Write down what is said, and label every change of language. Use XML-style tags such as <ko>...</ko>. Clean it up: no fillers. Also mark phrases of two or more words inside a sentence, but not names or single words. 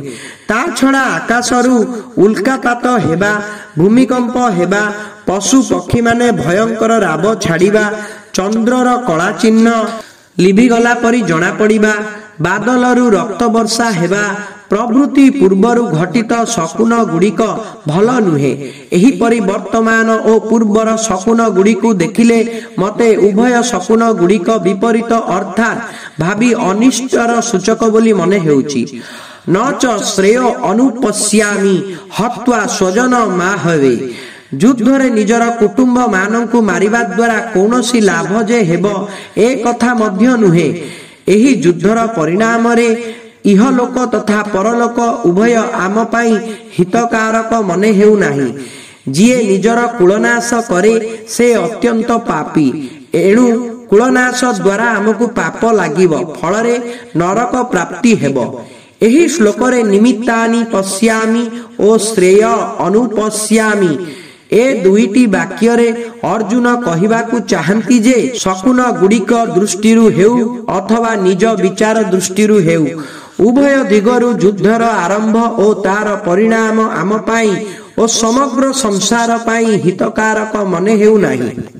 <or>ତା ଛଡ଼ା ଆକାଶରୁ ଉଲ୍କାପାତ ହେବା, ଭୂମିକମ୍ପ ହେବା, ପଶୁ ପକ୍ଷୀ ମାନେ ଭୟଙ୍କର ରାବ ଛାଡ଼ିବା, ଚନ୍ଦ୍ରର କଳା ଚିହ୍ନ ଲିଭିଗଲା ପରି ଜଣା ପଡ଼ିବା, ବାଦଲରୁ ରକ୍ତ ବର୍ଷା ହେବା ପ୍ରଭୃତି ପୂର୍ବରୁ ଘଟିତ ଶକୁନ ଗୁଡ଼ିକ ଭଲ ନୁହେଁ। ଏହି ପରି ବର୍ତ୍ତମାନ ଓ ପୂର୍ବର ଶକୁନ ଗୁଡ଼ିକୁ ଦେଖିଲେ ମତେ ଉଭୟ ଶକୁନ ଗୁଡ଼ିକ ବିପରୀତ ଅର୍ଥାତ ଭାବୀ ଅନିଷ୍ଟର ସୂଚକ ବୋଲି ମନେ ହେଉଛି।</or> <sa>न च श्रेय अनुपश्यामि हत्वा स्वजन माहवे।</sa> <or>ଯୁଦ୍ଧରେ ନିଜର କୁଟୁମ୍ବ ମାନଙ୍କୁ ମାରିବା ଦ୍ୱାରା କୌଣସି ଲାଭ ଯେ ହେବ ଏ କଥା ମଧ୍ୟ ନୁହେଁ। ଏହି ଯୁଦ୍ଧର ପରିଣାମ ରେ ଇହଲୋକ ତଥା ପରଲୋକ ଉଭୟ ଆମ ପାଇଁ ହିତକାରକ ମନେ ହେଉ ନାହିଁ। ଯିଏ ନିଜର କୁଳନାଶ କରେ ସେ ଅତ୍ୟନ୍ତ ପାପୀ, ଏଣୁ କୁଳନାଶ ଦ୍ୱାରା ଆମକୁ ପାପ ଲାଗିବ, ଫଳରେ ନର୍କ ପ୍ରାପ୍ତି ହେବ। ଏହି ଶ୍ଳୋକ ରେ</or> <sa>निमित्तानि पश्यामि</sa> <or>ओ</or> <sa>श्रेय अनुपश्यामि</sa> <or>ଏ ଦୁଇଟି ବାକ୍ୟ ରେ ଅର୍ଜୁନ କହିବାକୁ ଚାହାଁନ୍ତି ଯେ ଶକୁନ ଗୁଡ଼ିକ ଦୃଷ୍ଟିରୁ ହେଉ ଅଥବା ନିଜ ବିଚାର ଦୃଷ୍ଟିରୁ ହେଉ ଉଭୟ ଦିଗରୁ ଯୁଦ୍ଧର ଆରମ୍ଭ ଓ ତାର ପରିଣାମ ଆମ ପାଇଁ ଓ ସମଗ୍ର ସଂସାର ପାଇଁ ହିତକାରକ ମନେ ହେଉ ନାହିଁ।</or>